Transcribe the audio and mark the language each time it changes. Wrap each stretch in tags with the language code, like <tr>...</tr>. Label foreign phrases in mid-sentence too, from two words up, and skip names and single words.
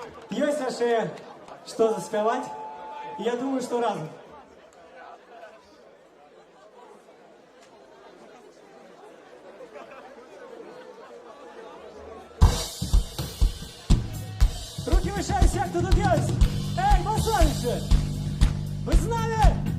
<be>Ёсць яшчэ што заспяваць? Я думаю, што разам.</be> <ru>Руки выше, все, кто тут есть! Эй, басовичи! Вы с нами?</ru>